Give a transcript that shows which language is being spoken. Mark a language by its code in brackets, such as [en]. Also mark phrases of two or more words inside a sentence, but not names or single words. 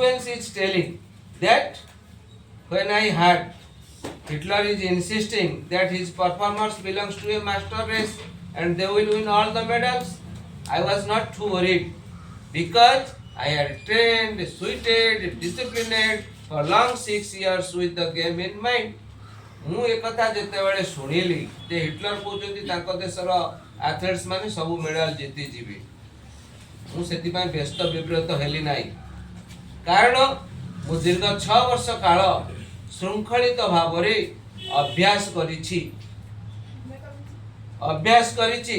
[en] Wentz is telling that when I heard Hitler is insisting that his performance belongs to a master race and they will win all the medals, I was not too worried because I had trained, suited, disciplined for long 6 years with the game in mind. [or] ମୁଁ ଏକଥା ଯେତେବେଳେ ଶୁଣିଲି ଯେ ହିଟଲର କହୁଛନ୍ତି ତାଙ୍କ ଦେଶର ଆଥଲେଟ୍ସ ମାନେ ସବୁ ମେଡାଲ ଜିତିଯିବେ, ମୁଁ ସେଥିପାଇଁ ବ୍ୟସ୍ତ ବିବ୍ରତ ହେଲି ନାହିଁ। କାରଣ ମୁଁ ଦୀର୍ଘ 6 ବର୍ଷ କାଳ ଶୃଙ୍ଖଳିତ ଭାବରେ ଅଭ୍ୟାସ କରିଛି।